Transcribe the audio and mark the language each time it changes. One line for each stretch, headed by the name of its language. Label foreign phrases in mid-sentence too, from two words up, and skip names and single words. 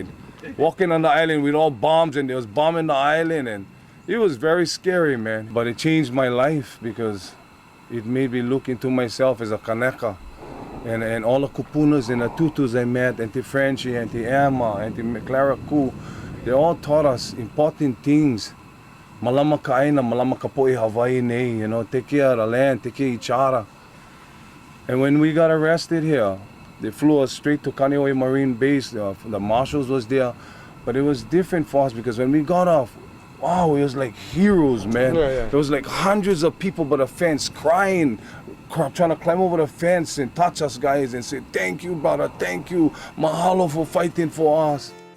English: Walking on the island with all bombs, and there was bombing the island, and it was very scary, man. But it changed my life because it made me look into myself as a kaneka. And all the kupunas and the tutus I met, Auntie Frenchie, Auntie Emma, Auntie Clara Ku, they all taught us important things.
Hawaiian: Malama ka aina, malama ka po'i Hawaii nei,
English: you know, take care of the land, take care of each other. And when we got arrested here, they flew us straight to Kaneohe Marine Base. The marshals was there, but it was different for us because when we got off, wow, it was like heroes, man. There was like hundreds of people by the fence crying, trying to climb over the fence and touch us guys and say, thank you, brother, thank you, mahalo for fighting for us.